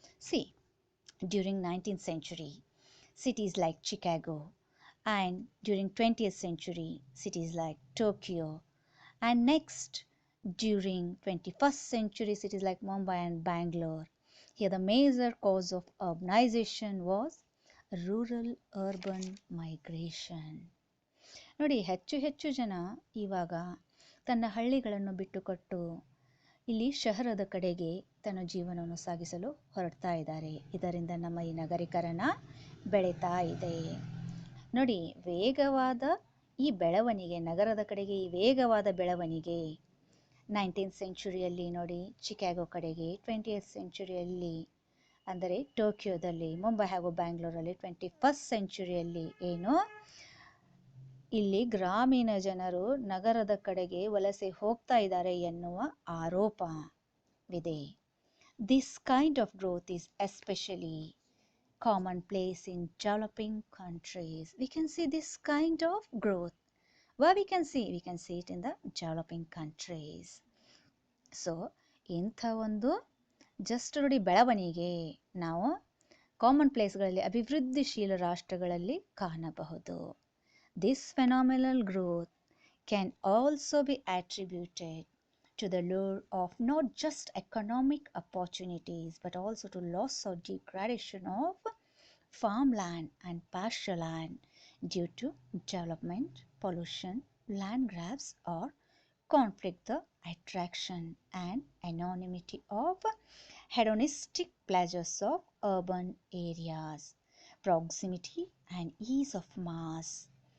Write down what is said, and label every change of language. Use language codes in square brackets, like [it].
[en] See, during 19th century, cities like Chicago, and during 20th century, cities like Tokyo, and next during 21st century, cities like Mumbai and Bangalore. Here the major cause of urbanization was rural-urban migration. [kn] ನೋಡಿ, ಹೆಚ್ಚು ಜನ ಇವಾಗ ತನ್ನ ಹಳ್ಳಿಗಳನ್ನು ಬಿಟ್ಟುಕೊಟ್ಟು ಇಲ್ಲಿ ಶಹರದ ಕಡೆಗೆ ತನ್ನ ಜೀವನವನ್ನು ಸಾಗಿಸಲು ಹೊರಡ್ತಾ ಇದ್ದಾರೆ. ಇದರಿಂದ ನಮ್ಮ ಈ ನಗರೀಕರಣ ಬೆಳೀತಾ ಇದೆ. ನೋಡಿ, ವೇಗವಾದ ಈ ಬೆಳವಣಿಗೆ, ನಗರದ ಕಡೆಗೆ ಈ ವೇಗವಾದ ಬೆಳವಣಿಗೆ 19th ಸೆಂಚುರಿಯಲ್ಲಿ ನೋಡಿ ಚಿಕಾಗೋ ಕಡೆಗೆ, 20th ಸೆಂಚುರಿಯಲ್ಲಿ ಅಂದರೆ ಟೋಕಿಯೋದಲ್ಲಿ, ಮುಂಬೈ ಹಾಗೂ ಬ್ಯಾಂಗ್ಳೂರಲ್ಲಿ 21st ಸೆಂಚುರಿಯಲ್ಲಿ ಏನು ಇಲ್ಲಿ ಗ್ರಾಮೀಣ ಜನರು ನಗರದ ಕಡೆಗೆ ವಲಸೆ ಹೋಗ್ತಾ ಇದ್ದಾರೆ ಎನ್ನುವ ಆರೋಪವಿದೆ. [en] This kind of growth is especially commonplace in developing countries. We can see this kind of growth. Where we can see it in the developing countries. [kn] So, ಇಂಥ ಒಂದು ಜಸ್ಟ್ ನೋಡಿ ಬೆಳವಣಿಗೆ ನಾವು ಕಾಮನ್ ಪ್ಲೇಸ್ಗಳಲ್ಲಿ ಅಭಿವೃದ್ಧಿಶೀಲ ರಾಷ್ಟ್ರಗಳಲ್ಲಿ ಕಾಣಬಹುದು. [en] This phenomenal growth can also be attributed to the lure of not just economic opportunities but also to loss or degradation of farmland and pasture land due to development, pollution, land grabs or conflict, the attraction and anonymity of hedonistic pleasures of urban areas, proximity and ease of mass.